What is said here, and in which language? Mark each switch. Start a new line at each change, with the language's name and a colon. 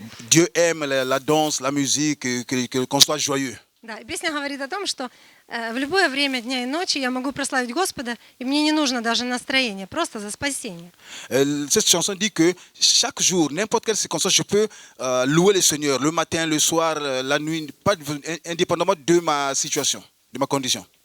French: Dieu aime la danse, la musique, qu'on soit joyeux.
Russian: Да, и песня говорит о том, что в любое время дня и ночи я могу прославить Господа, и мне не нужно даже настроение, просто за спасение.
French: Cette chanson dit que chaque jour, n'importe quelle circonstance, je peux louer le Seigneur, le matin, le soir, la nuit, pas, indépendamment de ma situation, de ma condition.